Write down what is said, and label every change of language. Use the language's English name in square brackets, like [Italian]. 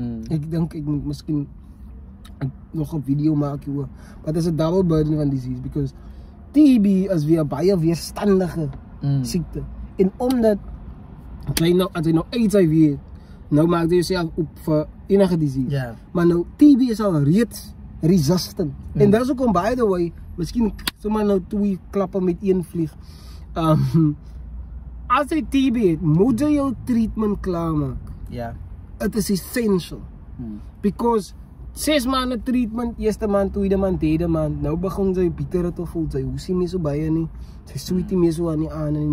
[Afrikaans] Ek dink, ek moet miskien nog 'n video maak hieroor. Maar dit is 'n [English] double burden [Afrikaans] van disease, because TB is weer baie weerstandige siekte. En omdat, as jy nou HIV het, nou maak jy jouself op vir enige disease. Yeah. Maar nou, TB is al reeds resistant. En dat is ook om, [English] by the way, [Afrikaans] miskien sommer nou 2 klappe met 1 vlieg. As jy TB het, moet jy jou treatment klaarmaak. Ja. [English] It is essential. [Afrikaans] Because 6 maande treatment, eerste maand, tweede maand, derde maand, nou begin sy bitter te voel, sy hoesie nie so baie nie, sy sweetie nie so aan die aan nie.